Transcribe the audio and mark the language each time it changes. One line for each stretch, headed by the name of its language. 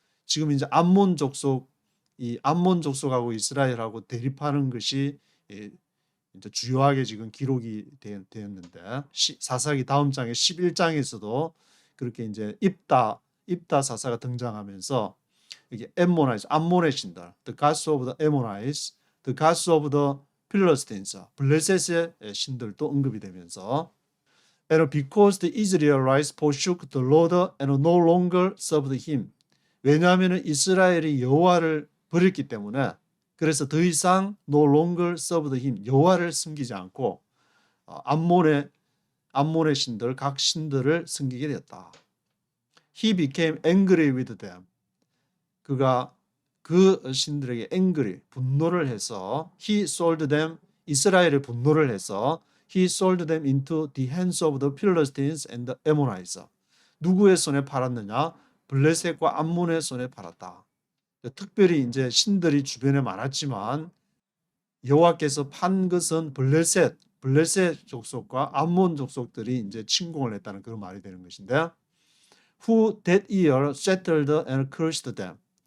Korean: 지금 이제 암몬 족속, 이 암몬 족속하고 이스라엘하고 대립하는 것이 이제 주요하게 지금 기록이 되었는데, 사사기 다음 장의 11장에서도 그렇게 이제 입다 사사가 등장하면서 이게 암몬의 신들,
English: the gods of the Ammonites, the gods of the Philistines,
Korean: 블레셋의 신들도 언급이 되면서,
English: and because the Israelites forsook the Lord and no longer served him.
Korean: 왜냐하면 이스라엘이 여호와를 버렸기 때문에, 그래서 더 이상
English: no longer served him,
Korean: 여호와를 섬기지 않고 암몬의 신들, 각 신들을 섬기게 되었다.
English: He became angry with them.
Korean: 그가 그 신들에게
English: angry,
Korean: 분노를 해서
English: he sold them,
Korean: 이스라엘의 분노를 해서
English: he sold them into the hands of the Philistines and the Ammonites.
Korean: 누구의 손에 팔았느냐? 블레셋과 암몬의 손에 팔았다. 특별히 이제 신들이 주변에 많았지만 여호와께서 판 것은 블레셋 족속과 암몬 족속들이 이제 침공을 했다는 그런 말이 되는 것인데,
English: who that year settled and crushed them.